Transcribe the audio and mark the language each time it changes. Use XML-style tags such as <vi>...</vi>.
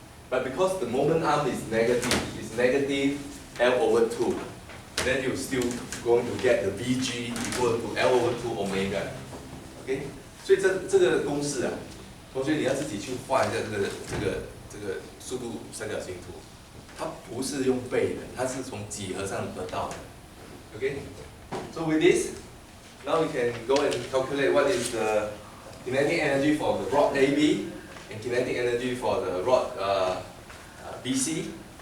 <en>But because the moment arm is negative, it's negative L over 2, then you're still going to get the Vg equal to L over 2 omega.</en> <zh>OK， 所以这个公式啊，同学你要自己去画一下这个速度三角形图，它不是用背的，它是从几何上得到的。</zh> <en>OK， so with this, now we can go and calculate what is the kinetic energy for the rod AB and kinetic energy for the rod BC.</en>